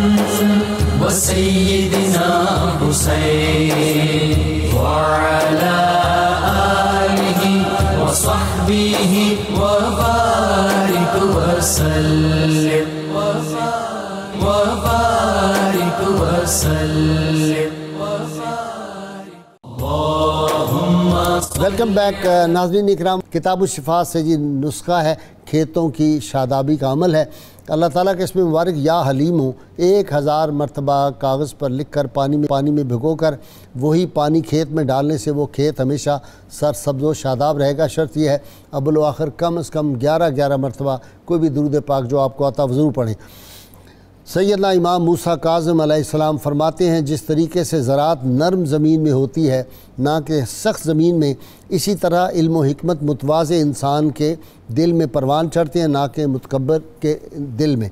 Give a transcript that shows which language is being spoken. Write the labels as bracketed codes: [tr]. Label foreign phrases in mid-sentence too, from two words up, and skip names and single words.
[ar] وسيدنا حسين وعلى آله وصحبه وبارك وسلم وبارك وسلم. [en] welcome back [ur] ناظرین اکرام. کتاب الشفا سے جی نسخہ ہے کھیتوں کی شادابی کا عمل ہے. اللہ تعالیٰ کے اسم مبارک یا حلیم ہوں 1000 مرتبہ کاغذ پر لکھ کر پانی میں بھگو کر وہی پانی کھیت میں ڈالنے سے وہ کھیت ہمیشہ سرسبز و شاداب رہے گا. شرط یہ ہے اول و آخر کم از کم 11 مرتبہ کوئی بھی درود پاک جو آپ کو آتا وہ ضرور پڑھیں. سیدنا امام موسیٰ کاظم علیہ السلام فرماتے ہیں جس طریقے سے زراعت نرم زمین میں ہوتی ہے نہ کہ سخت زمین میں، اسی طرح علم و حکمت متواضع انسان کے دل میں پروان چڑھتے ہیں نہ کہ متکبر کے دل میں.